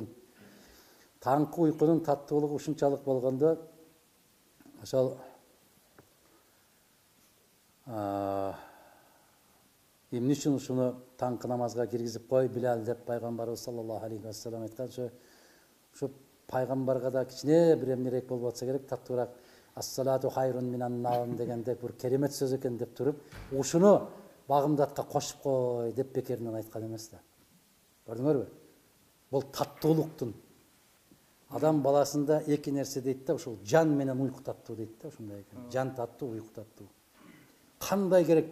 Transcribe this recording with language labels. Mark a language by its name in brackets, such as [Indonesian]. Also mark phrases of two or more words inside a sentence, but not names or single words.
[Kyrgyz] Таңкы уйкунун таттуулугу ушунчалык болгондо, ошол эмне үчүн ушуну таңкы намазга киргизип кой Билал деп пайгамбарыбыз [Arabic] صلى الله عليه وسلم [Kyrgyz] айткан. Ушу пайгамбарга да кичине бир эмнерээк болуп атса керек, таттуураак [Arabic] الصلاة خير من النوم [Kyrgyz] дегенде бир керемет сөз экен деп туруп, ушуну багымдатка кошуп кой деп бекеринен айткан эмес да. Көрдүңөрбү? Бул таттуулуктун. Адам баласында эки нерсе дейт да, ушул жан менен уйку таттуу дейт да, ушундай экен. Жан таттуу, уйку таттуу. Кандай керек?